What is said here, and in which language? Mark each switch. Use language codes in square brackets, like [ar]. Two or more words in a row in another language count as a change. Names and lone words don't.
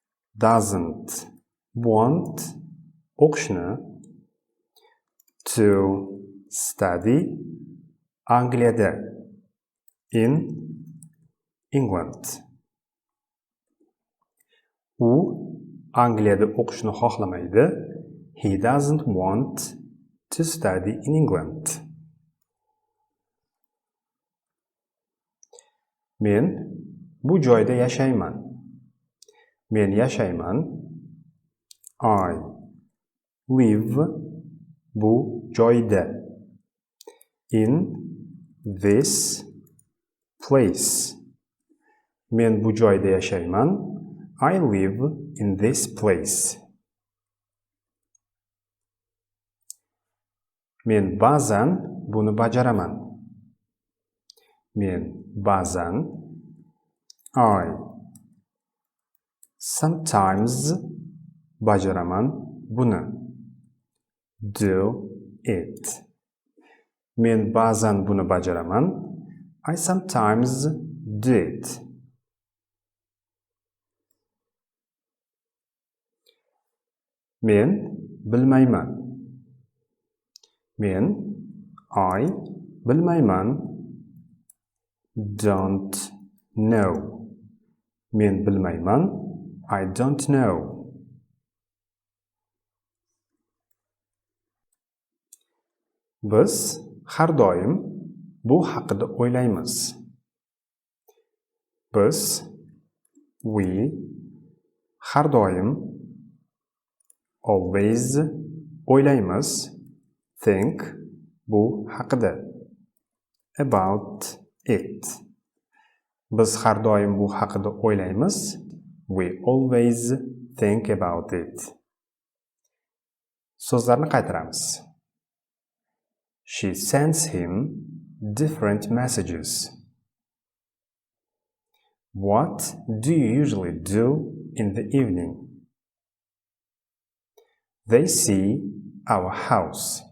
[en] doesn't want o'qishni to study Angliyada in England. [uz] U Angliyada o'qishni xohlamaydi. [en] He doesn't want to study in England. [uz] Men bu joyda yashayman. Men yashayman. [en] I live [uz] bu joyda. [en] In this place. [uz] Men bu joyda yashayman. [en] I live in this place. [uz] Men ba'zan buni bajaraman. Men ba'zan [en] I sometimes [uz] bajaraman buni. [en] Do it. [uz] Men ba'zan buni bajaraman. [en] I sometimes do it. [uz] Men bilmayman. Men I bilmayman. [en] Don't know. [uz] Men bilmayman. [en] I don't know. [uz] Biz har doim bu haqida o'ylaymiz. Biz we har doim always o'ylaymiz. Think bu haqida. [en] About it. [uz] Biz har doim bu haqida o'ylaymiz. [en] We always think about it. [uz] So'zlarni qaytaramiz. [en] She sends him different messages. What do you usually do in the evening? They see our house.